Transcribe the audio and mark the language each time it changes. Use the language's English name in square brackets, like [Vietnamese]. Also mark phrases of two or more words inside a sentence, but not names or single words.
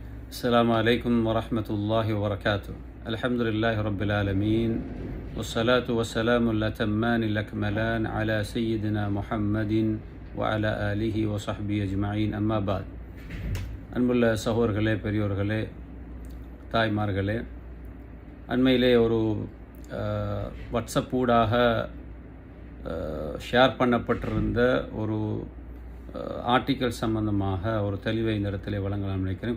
[Arabic] السلام عليكم ورحمة الله وبركاته. الحمد لله رب العالمين والصلاة والسلام الأتمان الأكملان على سيدنا محمد وعلى آله وصحبه أجمعين أما بعد. [Tamil] அன்புள்ள சகோதரர்களே, பெரியோர்களே, தாய்மார்களே, அண்மையிலே ஒரு வாட்ஸ்அப் ஊடாக ஷேர் பண்ணப்பட்டிருந்த ஒரு ஆர்டிக்கல் சம்பந்தமாக ஒரு தெளிவை இந்த இடத்துல வழங்கலாம் நினைக்கிறேன்.